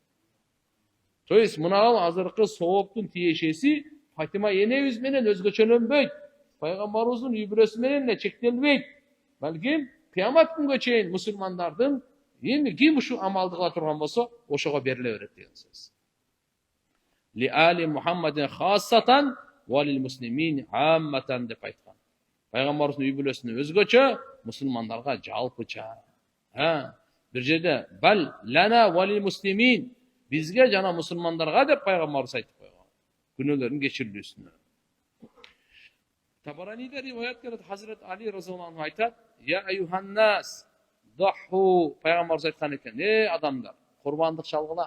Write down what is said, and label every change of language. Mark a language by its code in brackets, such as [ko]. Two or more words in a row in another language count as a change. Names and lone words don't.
[ru] То есть [ky] мынау азыркы сооптун тиешеси Фатима энебиз менен өзгөчөлөнбөйт. Пайгамбарыбыздын үй бүлөсү менен эле чектелбейт. Балким кыямат күнгө чейин мусулмандардын эми ким ушу амалды кыла турган болсо, ошого бериле берет деген сөз. [ar] لآل محمد خاصة وللمسلمين عامة [ky] деп айткан. Пайгамбарыбыздын үй бүлөсүнө өзгөчө, мусулмандарга жалпыча. Бир жерде [ar] بل لنا وللمسلمين, [ky] бизге жана мусулмандарга деп пайгамбарыбыз айтып койгон. Күнөөлөрүн кечирилүүсүнө. Табараниде риваят келет, Hazret Ali [ar] رضي الله عنه [ky] айтат: [ar] "يا أيها الناس، ضحوا", [ky] пайгамбарыбыз айткан экен: адамдар, курбандык чалгыла.